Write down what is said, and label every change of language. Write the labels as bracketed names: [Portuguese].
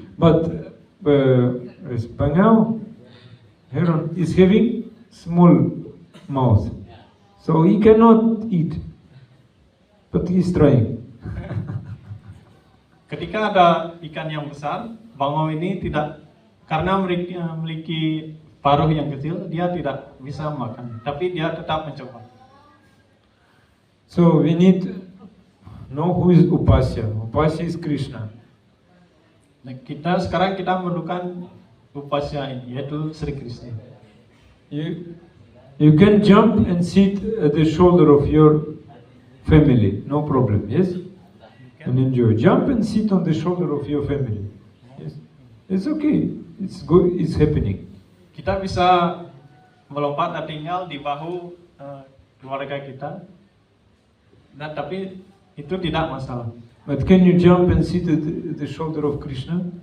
[English] But Bangau heron is having small mouth, so he cannot eat. But he is trying. [Indonesian] Ketika ada ikan yang besar, Bangau ini tidak, karena memiliki paruh yang kecil, dia tidak bisa makan, tapi dia tetap mencoba. [English] So we need know who is Upasya. Upasya is Krishna. [Indonesian] Nah, sekarang kita memerlukan Upasya ini, yaitu Sri Krishna. [English] You can jump and sit at the shoulder of your family, no problem. Yes, and enjoy. Jump and sit on the shoulder of your family. Yes, it's okay. It's good. It's happening. [Indonesian] Kita bisa melompat dan tinggal di bahu keluarga kita, dan tapi itu tidak masalah. [English] But can you jump and sit at the shoulder of Krishna?